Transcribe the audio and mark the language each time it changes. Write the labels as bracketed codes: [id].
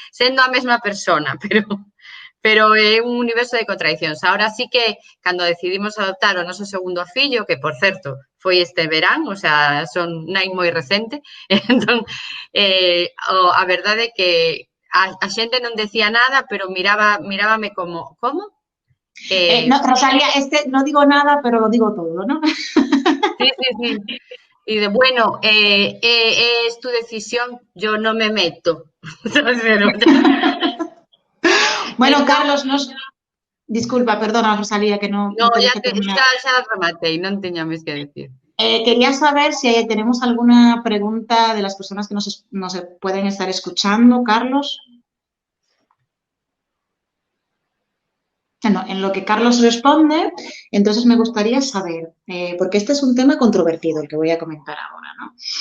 [gl] Sendo a mesma persona, pero é un universo de contradiccións. Ahora sí que, cando decidimos adoptar o noso segundo fillo, que, por certo, foi este verán, o sea, son nai moi recente, entón, a verdade é que a xente non decía nada, pero mirábame como, como? [es] No, Rosalía, no digo nada, pero lo digo todo, ¿no? Sí. Y de, bueno, es tu decisión, yo no me meto. Bueno, Carlos, disculpa, perdona, Rosalía, que no te dejé terminar. [gl] Xa rematei, non teña máis que decir. [es] Quería saber si tenemos alguna pregunta de las personas que nos pueden estar escuchando, Carlos. Bueno, en lo que Carlos responde, entonces me gustaría saber, porque este es un tema controvertido el que voy a comentar ahora, ¿no?